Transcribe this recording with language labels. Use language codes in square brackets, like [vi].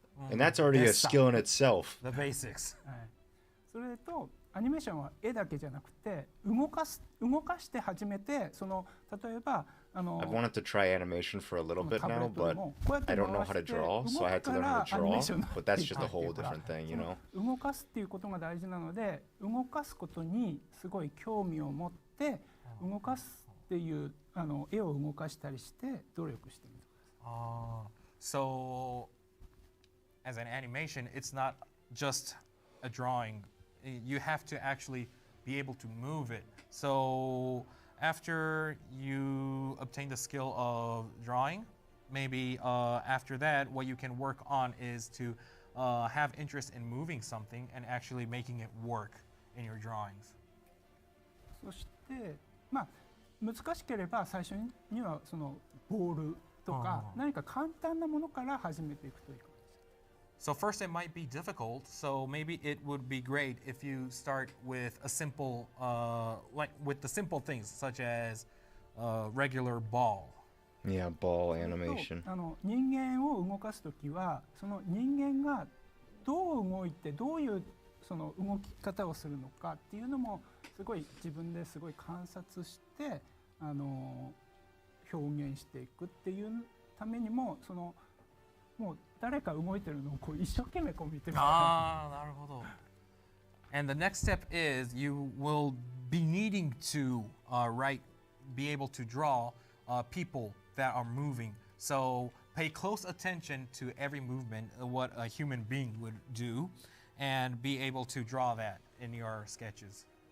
[en] And that's already a skill in itself. The basics. [ja] それとアニメーションは絵だけじゃなくて動かして初めて例えば [en] I've wanted to try animation for a little bit now, but I don't know how to draw, so I had to learn how to draw. But that's just a whole different thing, you know. [ja] 動かすっていうことが大事なので、動かすことにすごい興味を持って動かすっていう絵を動かしたりして努力してみる。 [en] So as an animation, it's not just a drawing. You have to actually be able to move it. So after you obtain the skill of drawing, maybe after that, what you can work on is to have interest in moving something and actually making it work in your drawings. [ja] そして難しければ最初にはそのボールとか何か簡単なものから始めていくといいかも。 [en] So first it might be difficult, so maybe it would be great if you start with a simple, like with the simple things such as regular ball. Yeah, ball animation. [ja] 人間を動かすときは、その人間がどう動いてどういうその動き方をするのかっていうのもすごい自分ですごい観察して表現していくっていうためにももう誰か動いてるのをこう一生懸命こう見てる。なるほど。 [en] And the next step is you will be needing to be able to draw people that are moving. So pay close attention to every movement, what a human being would do, and be able to draw that in your sketches.